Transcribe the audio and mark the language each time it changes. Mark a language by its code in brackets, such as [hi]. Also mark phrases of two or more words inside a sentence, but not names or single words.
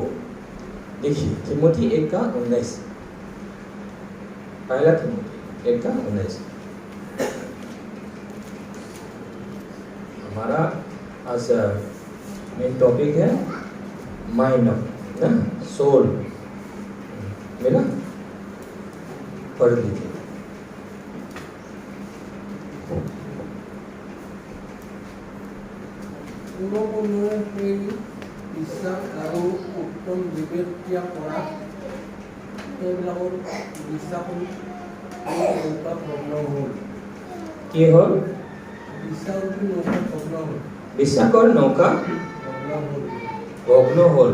[hi] देखिए, थिमोथी 1:19, पहला थिमोथी 1:19। हमारा आज [en] main topic [hi] है माइंड ना, सोल। मेरा पढ़ लीजिए। [as] বিশ্বাস আৰু উত্তম বিবেক কৰা এইবিলাকৰ বিশ্বাস কি হল? বিশ্বাসৰ নৌকা ভগ্ন হল।